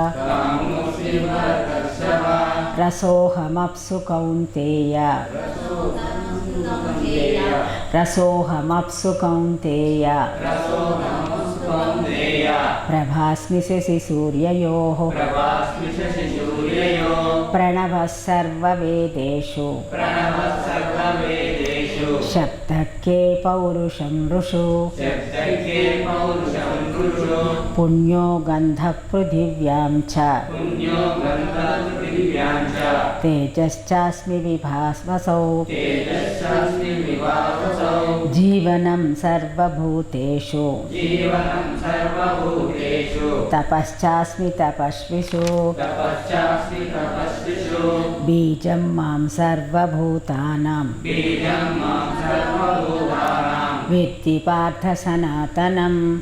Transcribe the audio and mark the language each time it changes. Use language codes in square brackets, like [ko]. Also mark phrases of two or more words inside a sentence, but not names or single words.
[sa] रसोऽहमप्सु कौन्तेय प्रभास्मि शशि सूर्ययोः। प्रणवः सर्ववेदेषु शब्दके पौरुषं ऋषु। పుణ్యో గంధః పృథివ్యాం చ తేజశ్చాస్మి విభాస్వసౌ జీవనం సర్వభూతేషు తపశ్చాస్మి తపస్విషు బీజం మాం సర్వభూతానాం విద్ధి పార్థ సనాతనం